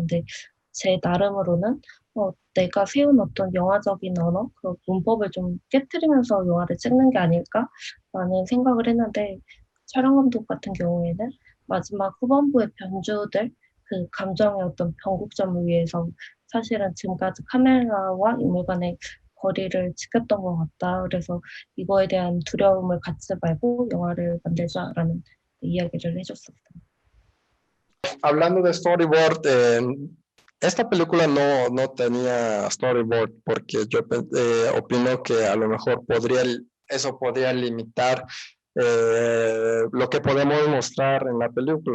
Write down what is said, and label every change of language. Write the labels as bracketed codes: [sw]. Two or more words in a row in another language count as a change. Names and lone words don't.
[ko] 근데 제 나름으로는 내가 세운 어떤 영화적인 언어, 그 문법을 좀 깨트리면서 영화를 찍는 게 아닐까라는 생각을 했는데, 촬영 감독 같은 경우에는 마지막 후반부의 변주들, 그 감정의 어떤 변곡점을 위해서 사실은 지금까지 카메라와 인물 간의 거리를 지켰던 것 같다. 그래서 이거에 대한 두려움을 갖지 말고 영화를 만들자라는 이야기를 해줬었어요. [es] Hablando de storyboard, esta película no tenía storyboard porque yo opino que a lo mejor eso podría limitar lo que podemos mostrar en la película.